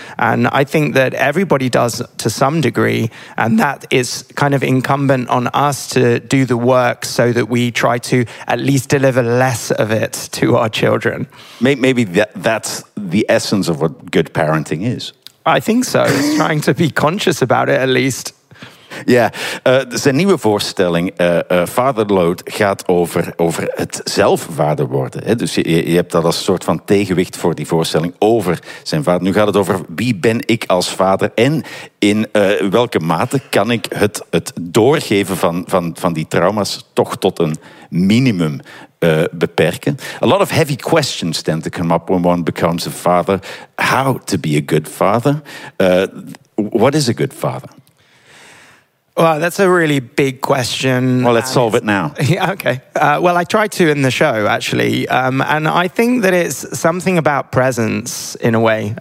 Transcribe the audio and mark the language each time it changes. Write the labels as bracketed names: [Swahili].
[English] And I think that everybody does to some degree, and that is kind of incumbent on us to do the work so that we try to at least deliver less of it to our children. Maybe that's the essence of what good parenting is. I think so. Trying to be conscious about it, at least. [Dutch] Ja, zijn nieuwe voorstelling, Fatherload, gaat over het zelf vader worden. Hè? Dus je hebt dat als soort van tegenwicht voor die voorstelling over zijn vader. Nu gaat het over wie ben ik als vader en in welke mate kan ik het doorgeven van die trauma's toch tot een minimum beperken. [English] A lot of heavy questions tend to come up when one becomes a father. How to be a good father? What is a good father? Well, that's a really big question. Well, let's solve it now. Yeah, okay. Well, I tried to in the show, actually. And I think that it's something about presence, in a way.